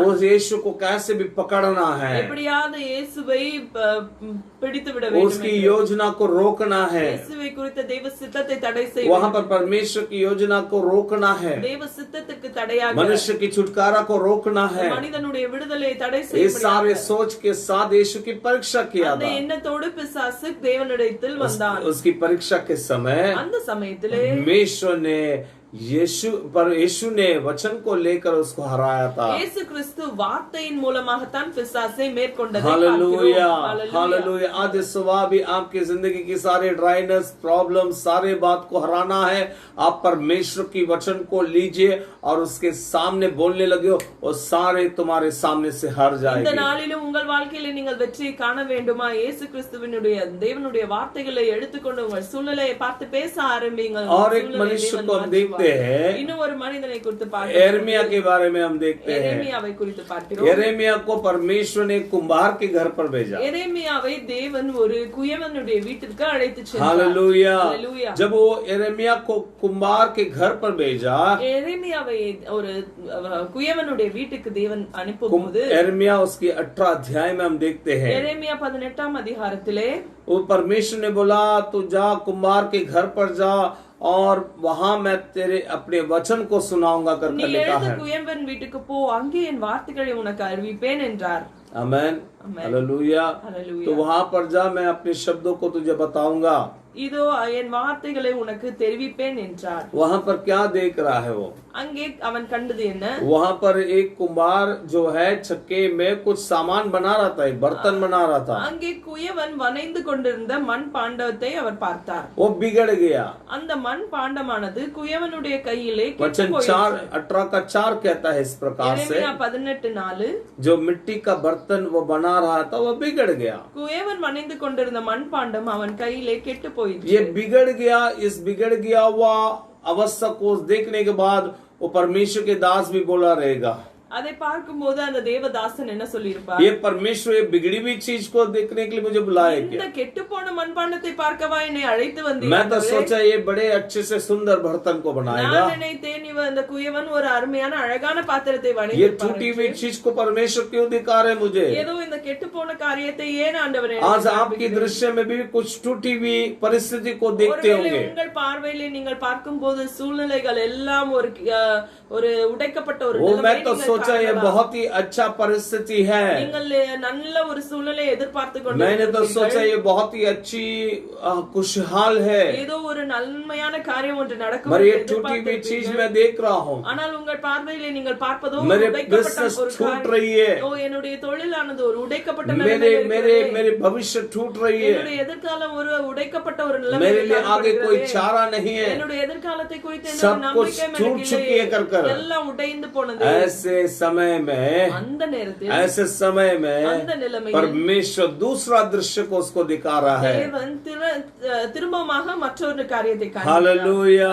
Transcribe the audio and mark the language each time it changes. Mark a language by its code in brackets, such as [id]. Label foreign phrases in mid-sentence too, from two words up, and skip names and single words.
[hi] उस यीशु को कैसे भी पकड़ना है, [ta] எப்படியாவது இயேசுவை பிடித்து விட வேண்டும், [hi] उसकी योजना को रोकना है, [ta] இயேசுவை குறித்த தேவ சித்தத்தை தடை செய்ய [hi] वहां पर परमेश्वर की योजना को रोकना है, [ta] தேவ சித்தத்துக்கு தடையாக [hi] मनुष्य की छुटकारा को रोकना है। [ta] மனிதனுடைய விடுதலை தடை [hi] इस [ta] செய்ய [hi] सारे सोच के साथ यीशु की परीक्षा किया [ta] அந்த [hi] था। [ta] எண்ணத்தோடு பிசாசு தேவனிடத்தில் வந்தான். [hi] उसकी परीक्षा के समय [ta] அந்த சமயத்திலே [hi] परमेश्वर ने यीशु ने वचन को लेकर उसको हराया था। [ta] இயேசு கிறிஸ்து வார்த்தையின் மூலமாகத்தான் பிசாசை மேற்கொண்டதை [hi] हालेलुया, [ta] பார்க்கிறோம். [hi] हालेलुया। आज सुबह भी आपकी जिंदगी की सारे [en] dryness problem [hi] सारे बात को हराना है। आप परमेश्वर की वचन को लीजिए और उसके सामने बोलने लगे हो, और सारे तुम्हारे सामने से हर [ta] இந்த [hi] जाएंगे। [ta] நாளிலும் உங்கள் வாழ்க்கையில நீங்கள் வெற்றியை காண வேண்டுமா? இயேசு கிறிஸ்துவினுடைய தேவனுடைய வார்த்தைகளை எடுத்துக்கொண்டு உங்கள் சூழ்நிலையை பார்த்து பேச ஆரம்பிங்கள். [hi] और एक मनुष्य को हम देखते हैं, [ta] இன்னும் ஒரு மனிதனை குறித்து [hi] यिर्मयाह के बारे में हम देखते हैं। [ta] எரேமியாவை குறித்து பார்க்கிறோம். [hi] यिर्मयाह को परमेश्वर ने कुम्हार के घर पर भेजा। [ta] எரேமியாவை தேவன் ஒரு குயவனுடைய வீட்டிற்கு அழைத்து சென்றார். [hi] हालेलुया। हालेलुया। जब वो यिर्मयाह को कुम्हार के घर पर भेजा, [ta] எரேமியாவை ஒரு குயவனுடைய வீட்டுக்கு தேவன் அனுப்பும்போது [hi] यिर्मयाह उसकी 18 अध्याय में हम देखते हैं, [ta] எரேமியா 18ஆம் அதிகாரத்திலே [hi] वो परमेश्वर ने बोला तू जा कुम्हार के घर पर जा और वहां मैं तेरे अपने वचन को सुनाऊंगा [ta] நீ [hi] करके लिखा [ta] எழுந்து [hi] है। [ta] குயவன் வீட்டுக்கு போ, அங்கே என் வார்த்தைகளை உனக்கு அறிவிப்பேன் என்றார். [hi] आमेन, हालेलुया। हालेलुया। तो वहां पर जा, मैं अपने शब्दों को तुझे बताऊंगा। [ta] இதோ என் வார்த்தைகளை உனக்கு தெரிவிப்பேன் என்றார். [hi] वहां पर क्या देख रहा है वो? [ta] அங்கே அவன் கண்டது என்ன? [hi] वहां पर एक कुम्हार जो है छक्के में कुछ सामान बना रहा था, एक बर्तन बना रहा था। [ta] அங்கே குயவன் வனைந்து கொண்டிருந்த மண் பாண்டத்தை அவர் பார்த்தார். [hi] वो बिगड़ गया। [ta] அந்த மண் பாண்டமானது குயவனுடைய கையிலே [hi] वचन 4:18 का 4 कहता है इस प्रकार से, [ta] எரேமியா 18:4 [hi] जो मिट्टी का बर्तन वो बना रहा था वो बिगड़ गया। [ta] குயவன் வனைந்து கொண்டிருந்த மண் பாண்டம் அவன் கையிலே கெட்டு போயிற்று. [hi] ये बिगड़ गया। इस बिगड़ गया हुआ अवस्था को देखने के बाद वो परमेश्वर के दास भी बोला रहेगा। [ta] அதை பார்க்கும்போது அந்த தேவதாசன் என்ன சொல்லியிருப்பார்? [hi] ये परमेश्वर ये बिगड़ी हुई चीज को देखने के लिए मुझे बुलाया [ta] இந்த [hi] क्या? [ta] கெட்டுப்போன மண்பாண்டத்தை பார்க்கவா என்னை அழைத்து [hi] मैं तो [ta] வந்தீர்? [hi] सोचा ये बड़े अच्छे से सुंदर बर्तन को बनाएगा। [ta] நான் நினைத்தேன் இந்த குயவன் ஒரு அருமையான அழகான பாத்திரத்தை [hi] ये टूटी [ta] வணைந்திருப்பார். [hi] हुई चीज को परमेश्वर क्यों दिखा रहे मुझे? [ta] ஏதோ இந்த கெட்டுப்போன காரியத்தை ஏன் ஆண்டவரே [hi] आज आपकी दृश्य में भी कुछ टूटी हुई परिस्थिति को देखते [ta] ஒருவேளை [hi] होंगे। [ta] உங்கள் பார்வையிலே நீங்கள் பார்க்கும்போது சூழ்நிலைகள் எல்லாம் ஒரு உடைக்கப்பட்ட ஒரு [hi] वो मैं [ta] நிலைமையை [hi] तो [ta] நீங்கள் [hi] सोचा ये [ta] காணலாம். [hi] बहुत ही अच्छा परिस्थिति है। [ta] நீங்கள் நல்ல ஒரு சூழ்நிலையை எதிர்பார்த்து [hi] मैंने तो सोचा [ta] கொண்டிருக்கிறீர்கள். [hi] ये बहुत ही अच्छी खुशहाल है, [ta] ஏதோ ஒரு நன்மையான காரியம் ஒன்று நடக்கும் [hi] मगर [ta] என்று [hi] ये टूटी हुई चीज [ta] எதிர்பார்த்திருப்பீர்கள். [hi] मैं देख रहा हूँ। [ta] ஆனால் உங்கள் பார்வையிலே நீங்கள் பார்ப்பதோ [hi] मेरे [ta] உடைக்கப்பட்ட [hi] बिजनेस [ta] ஒரு [hi] छूट [ta] காரியம். [hi] रही है, [ta] ஓ என்னுடைய தொழிலானது ஒரு உடைக்கப்பட்ட [hi] मेरे [ta] நிலைமையில் [hi] मेरे [ta] இருக்கிறது. [hi] मेरे भविष्य छूट रही है, [ta] என்னுடைய எதிர்காலம் ஒரு உடைக்கப்பட்ட ஒரு [hi] मेरे [ta] நிலைமையில் [hi] लिए आगे कोई [ta] காணப்படுகிறது. [hi] चारा नहीं है, [ta] என்னுடைய எதிர்காலத்தை குறித்து [hi] सब [ta] எந்த [hi] कुछ [ta] நம்பிக்கையும் [hi] छूट [ta] எனக்கு [hi] चुकी है [ta] இல்லை. [hi] कर कर। [ta] எல்லாம் உடைந்து போனது. [hi] ऐसे समय में [ta] அந்த நேரத்தில் [hi] ऐसे समय में [ta] அந்த நிலைமையில் [hi] परमेश्वर दूसरा दृश्य को उसको दिखा रहा है। [ta] தேவன் திரும்பமாக மற்றொரு காரியத்தை காண்பிக்கிறார். [hi] हालेलुया,